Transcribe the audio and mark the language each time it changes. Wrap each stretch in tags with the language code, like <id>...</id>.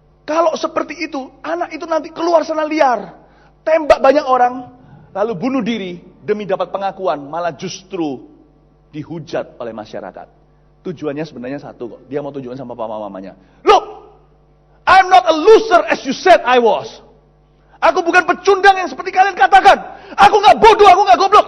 <id>Kalau seperti itu, anak itu nanti keluar sana liar. Tembak banyak orang, lalu bunuh diri demi dapat pengakuan. Malah justru dihujat oleh masyarakat. Tujuannya sebenarnya satu kok. Dia mau tujuan sama papa-mamanya.</id> <en>Look, I'm not a loser as you said I was.</en> <id>Aku bukan pecundang yang seperti kalian katakan. Aku nggak bodoh, aku nggak goblok.</id>